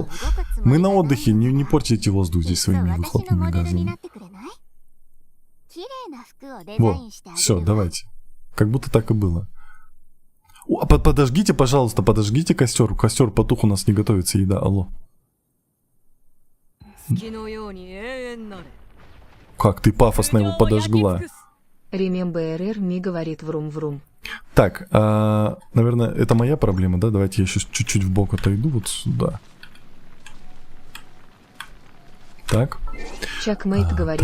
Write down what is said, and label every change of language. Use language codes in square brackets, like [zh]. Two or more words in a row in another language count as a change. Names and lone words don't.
[ru] Мы на отдыхе, не портите воздух здесь своими выхлопными газами. Во, все, давайте. Как будто так и было. О, подожгите, пожалуйста, подожгите костер. Костер потух, у нас не готовится еда. Алло. [ja] 月のように永遠なれ [ru] Как ты пафосно его подожгла. Ремем БРР ми говорит, врум-врум. Так, наверное, это моя проблема, да? Давайте я сейчас чуть-чуть в бок отойду вот сюда. Так, Чакмейт говорит,